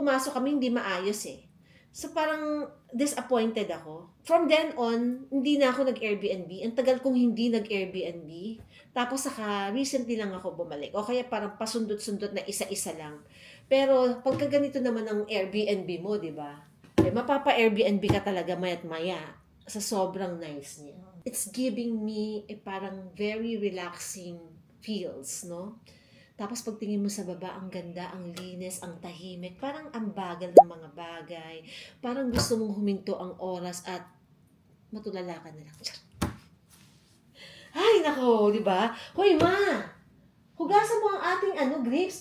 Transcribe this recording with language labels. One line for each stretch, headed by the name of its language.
Filipino: Pumasok kami, hindi maayos eh. So parang disappointed ako.
English: From then on,
Filipino: hindi na ako nag-Airbnb. Ang tagal kong hindi nag-Airbnb. Tapos saka recently lang ako bumalik. O kaya parang pasundot-sundot na isa-isa lang. Pero pagka ganito naman ang Airbnb mo, di ba? Mapapa-Airbnb ka talaga mayat maya sa sobrang nice niya.
English: It's giving me parang very relaxing feels, no?
Filipino: Tapos pagtingin mo sa baba, ang ganda, ang linis, ang tahimik, parang ang bagal ng mga bagay. Parang gusto mong huminto ang oras at matulala ka na lang. Ay, nako, di ba? Hoy, ma! Hugasan mo ang ating grapes.